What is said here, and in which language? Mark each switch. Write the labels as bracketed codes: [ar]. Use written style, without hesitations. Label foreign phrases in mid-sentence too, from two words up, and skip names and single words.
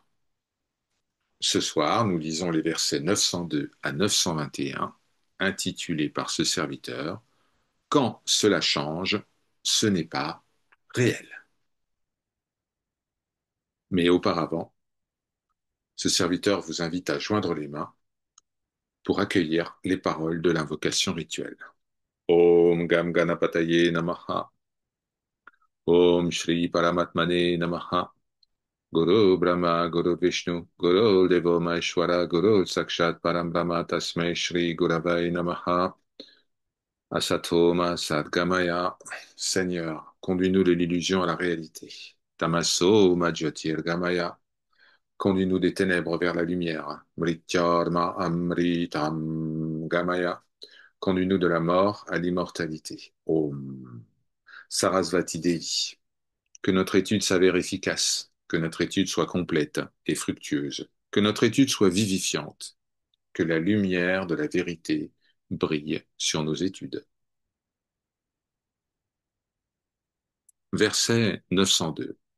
[fr] Ce soir, nous lisons les versets 902 à 921, intitulés par ce serviteur Quand cela change, ce n'est pas réel. Mais auparavant, ce serviteur vous invite à joindre les mains pour accueillir les paroles de l'invocation rituelle. [sa] ॐ गं गणपतये नमः. ॐ श्री परमात्मने नमः. गुरु ब्रह्मा, गुरु विष्णु, गुरु देवो महेश्वर, गुरु साक्षात् परं ब्रह्म तस्मै श्री गुरवे नमः. असतो मा सद्गमय. [fr] Seigneur, conduis-nous de l'illusion à la réalité. [sa] तमसो मा ज्योतिर् गमय. [fr] Conduis-nous des ténèbres vers la lumière. [sa] मृत्योर् मा अमृतं गमय. [fr] Conduis-nous de la mort à l'immortalité. [sa] ॐ। सरस्वती देवी. [fr] Que notre étude s'avère efficace, que notre étude soit complète et fructueuse, que notre étude soit vivifiante, que la lumière de la vérité brille sur nos études. Verset 902.